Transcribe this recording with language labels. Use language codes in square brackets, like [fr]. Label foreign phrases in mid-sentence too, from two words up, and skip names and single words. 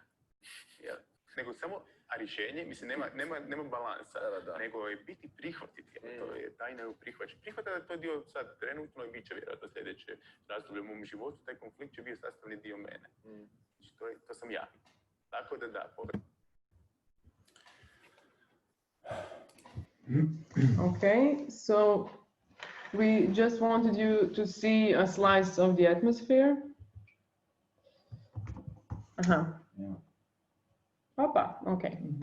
[hr] Nego samo, a rješenje, mislim, nema balansa, nego je biti prihvatiti. To je tajna u prihvaćanju. Prihvata da je to dio sad trenutno i bit će vjerojatno sljedeće razdoblje u mom životu, taj konflikt će bio sastavni dio mene. Znači, to sam ja. Tako da, [en] Okay, so we just wanted you to see a slice of the atmosphere. Uh-huh. Yeah. Opa, okay.